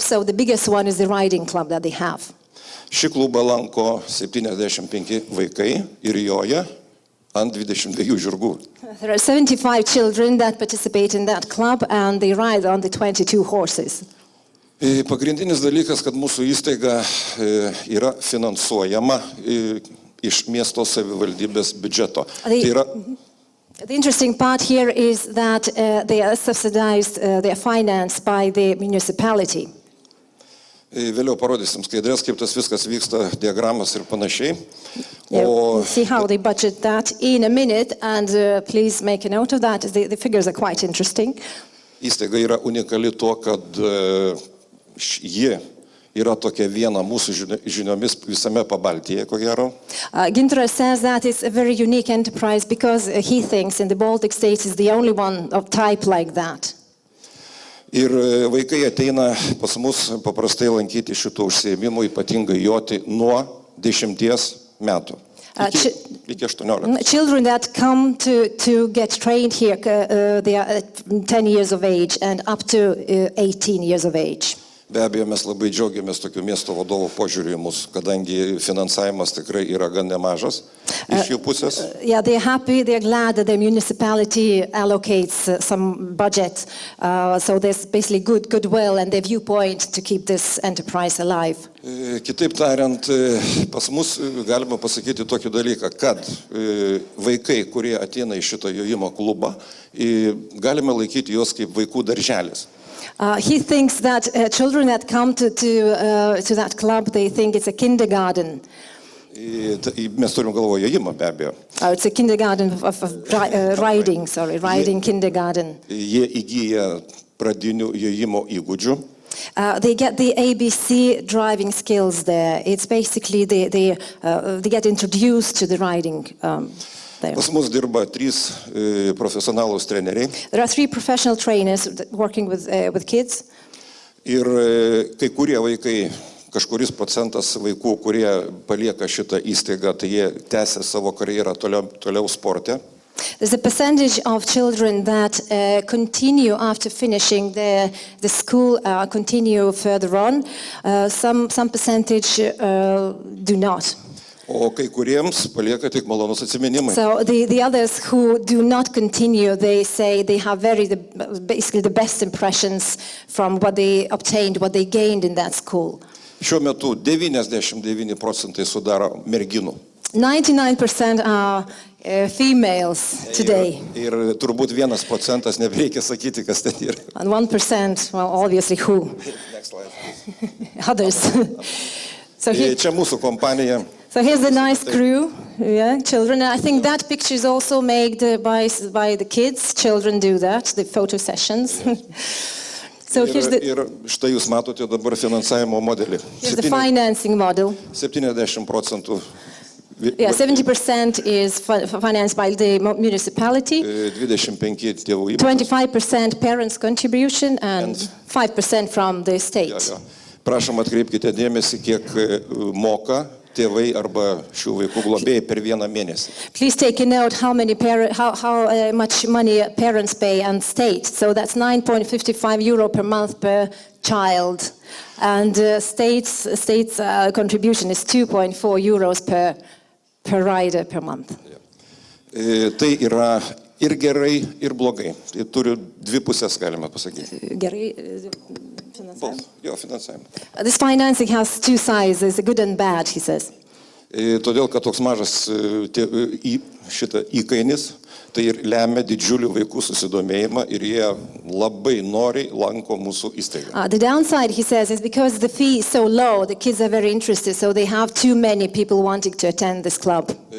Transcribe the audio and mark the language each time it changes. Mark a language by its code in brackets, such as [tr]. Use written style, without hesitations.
[en] So the biggest one is the riding club that they have. [lt] Šį klubą lanko 75 vaikai ir joja ant 22 žirgų. [en] There are 75 children that participate in that club, and they ride on the 22 horses. [lt] Pagrindinis dalykas, kad mūsų įstaiga yra finansuojama iš miesto savivaldybės biudžeto. [en] The interesting part here is that they are subsidized, they are financed by the municipality. [lt] Vėliau parodysim skaidrės, kaip tas viskas vyksta, diagramas ir panašiai. [en] We'll see how they budget that in a minute, and please make a note of that. The figures are quite interesting. [lt] Įstaiga yra unikali tuo, kad ji yra tokia viena mūsų žiniomis visame Pabaltyje, ko gero. [en] Gintaras says that it's a very unique enterprise because he thinks in the Baltic states is the only one of type like that. [lt] Ir vaikai ateina pas mus paprastai lankyti šito užsiėmimo, ypatingai joti nuo 10 metų. Iki 18. [en] Children that come to get trained here, they are 10 years of age and up to 18 years of age. [lt] Be abejo, mes labai džiaugiamės tokių miesto vadovų požiūrį į mus, kadangi finansavimas tikrai yra gan nemažas iš jų pusės. [en] Yeah, they're happy, they're glad that the municipality allocates some budget. So there's basically goodwill and their viewpoint to keep this enterprise alive. [lt] Kitaip tariant, pas mus galima pasakyti tokį dalyką, kad vaikai, kurie ateina į šitą jojimo klubą, galime laikyti juos kaip vaikų darželis. [en] He thinks that children that come to that club, they think it's a kindergarten. [lt] Mes turim galvoje jojimą, be abejo. [en] It's a kindergarten of riding kindergarten. [lt] Jie įgyja pradinių jojimo įgūdžių. [en] They get the ABC driving skills there. It's basically they get introduced to the riding. [lt] Pas mus dirba 3 profesionalūs treneriai. [en] There are 3 professional trainers working with kids. [lt] Ir kai kurie vaikai, kažkuris procentas vaikų, kurie palieka šitą įstaigą, tai jie tęsia savo karjerą toliau sporte. [en] There's a percentage of children that continue after finishing the school, continue further on. Some percentage do not. [lt] O kai kuriems palieka tik malonus atsiminimai. [en] So the others who do not continue, they say they have basically the best impressions from what they obtained, what they gained in that school. [lt] Šiuo metu 99% sudaro merginų. [en] 99% are females today. [lt] Ir turbūt 1% nebereikia sakyti, kas ten yra. [en] And 1%, well, obviously who? Next slide. Others. So [lt] Čia mūsų kompanija. [en] So here's a nice crew, yeah, children. And I think that picture is also made by the kids. Children do that, the photo sessions. So here's [lt] Ir štai jūs matote dabar finansavimo modelį. [en] the financing model. [lt] 70%. [en] Yeah, 70% is financed by the municipality, [lt] 25 tėvų įmokos. [en] 25% parents' contribution, and 5% from the state. [lt] Prašom atkreipkite dėmesį, kiek moka tėvai arba šių vaikų globėjai per vieną mėnesį. [en] Please take a note how much money parents pay and state. So that's 9.55 euro per month per child, and state's contribution is 2.4 euros per rider per month. [lt] Tai yra ir gerai, ir blogai. Tai turi dvi pusės, galima pasakyti. Gerai. Finansavimo. [en] This financing has two sides, it's good and bad, he says. [lt] Todėl, kad toks mažas šitą įkainis, tai ir lemia didžiulį vaikų susidomėjimą ir jie labai noriai lanko mūsų įstaigą. [en] The downside, he says, is because the fee is so low, the kids are very interested, so they have too many people wanting to attend this club.